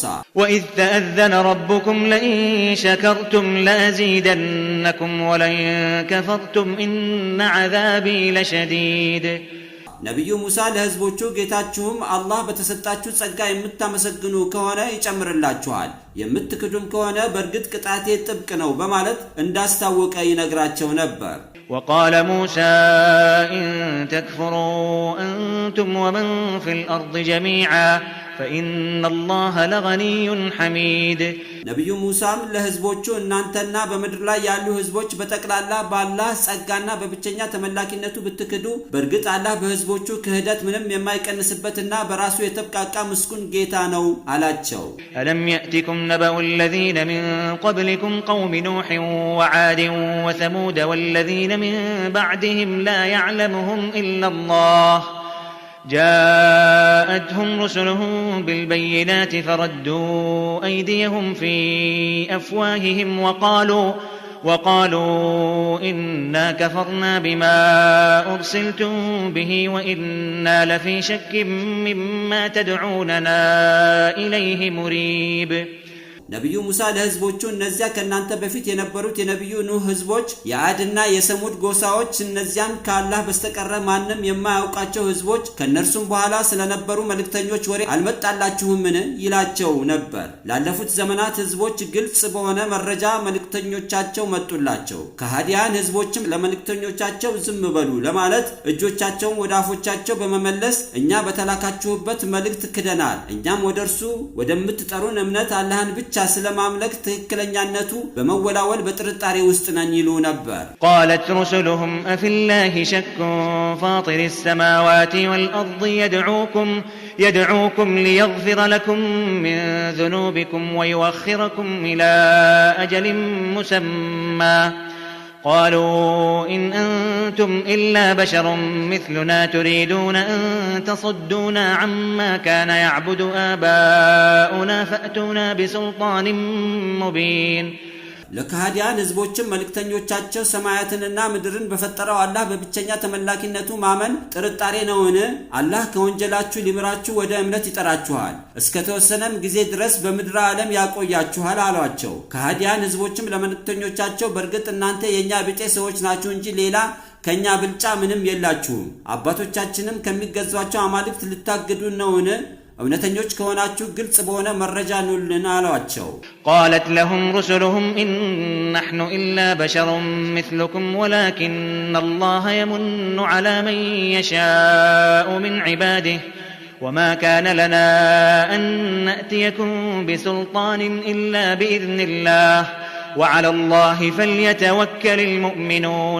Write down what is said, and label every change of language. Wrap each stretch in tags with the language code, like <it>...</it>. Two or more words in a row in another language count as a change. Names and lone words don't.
<ar>وإذ تأذن ربكم لئن شكرتم لأزيدنكم ولئن كفرتم إن عذابي لشديد</ar> <am>ነብዩ ሙሳ ለህዝቦቹ ጌታችሁም አላህ በተሰጣችሁ ጸጋ የምታመሰግኑ ከሆነ ይጨምርላችኋል የምትክዱም ከሆነ በርግጥ ቅጣቴ ጥብቅ ነው በማለት እንዳስታወቀ ይነግራቸው ነበር</am> <ar>وقال موسى إن تكفروا أنتم ومن في الأرض جميعا فإن الله لغني حميد</ar> <am>ነብዩ ሙሳም ለህዝቦቹ እናንተና በመድር ላይ ያሉ ህዝቦች በተቀላላ ባላህ ጸጋና በብቸኛ ተመላኪነቱ ብትክዱ በርግጥ አላህ በህዝቦቹ ክህደት ምንም የማይቀንስበትና በራሱ የተብቃቃ ምስኩን ጌታ ነው አላቸው</am> <ar>ألم يأتكم نبأ الذين من قبلكم قوم نوح وعاد وثمود والذين من بعدهم لا يعلمهم إلا الله جاءتهم رسلهم بالبينات فردوا أيديهم في أفواههم وقالوا إنا كفرنا بما أرسلتم به وإنا لفي شك مما تدعوننا إليه مريب</ar> <am>ነብዩ ሙሳ ለህዝቦቹ እነዚያ ከናንተ በፊት የነበሩት የነብዩ ኑህ ህዝቦች የአድና የሰሙድ ጎሳዎች እነዚያም ከአላህ በስተቀር ማንም የማያውቃቸው ህዝቦች ከነርሱም በኋላ ስለነበሩ መልእክተኞች ወሬ አልመጣላችሁምን ይላቸው ነበር። ላለፉት ዘመናት ህዝቦች ግልጽ በሆነ መረጃ መልእክተኞቻቸው መጡላቸው። ከሃዲያን ህዝቦችም ለመልእክተኞቻቸው ዝም በሉ ለማለት እጆቻቸውን ወደ አፎቻቸው በመመለስ እኛ በተላካችሁበት መልእክት ክደናል፣ እኛም ወደርሱ ወደምትጠሩን እምነት አላህን ብቻ ስለማምለክ ትክክለኛነቱ በመወላወል በጥርጣሬ ውስጥ ነን ይሉ ነበር።</am> <ar>قالت رسلهم أفي الله شك فاطر السماوات والأرض يدعوكم ليغفر لكم من ذنوبكم ويؤخركم إلى أجل مسمى قالوا إن أنتم إلا بشر مثلنا تريدون أن تصدونا عما كان يعبد آباؤنا فأتونا بسلطان مبين</ar> <am>ለካህዲያን ህዝቦችም መልእክተኞቻቸው ሰማያትንና ምድርን በፈጠረው አላህ በብቸኛ ተመላኪነቱ ማመን ጥርጣሬ ነውን? አላህ ከወንጀላችሁ ሊምራችሁ ወደ እምነት ይጠራችኋል፣ እስከ ተወሰነም ጊዜ ድረስ በምድር ዓለም ያቆያችኋል አሏቸው። ካህዲያን ህዝቦችም ለመልእክተኞቻቸው በእርግጥ እናንተ የኛ ቢጤ ሰዎች ናችሁ እንጂ ሌላ ከኛ ብልጫ ምንም የላችሁም፣ አባቶቻችንም ከሚገዟቸው አማልክት ልታግዱን ነውን? እውነተኞች ከሆናችሁ ግልጽ በሆነ መረጃ ኑልን አሏቸው።</am> <ar>قالت لهم رسلهم إن نحن إلا بشر مثلكم ولكن الله يمن على من يشاء من عباده وما كان لنا أن نأتيكم بسلطان إلا بإذن الله وعلى الله فليتوكل المؤمنون</ar>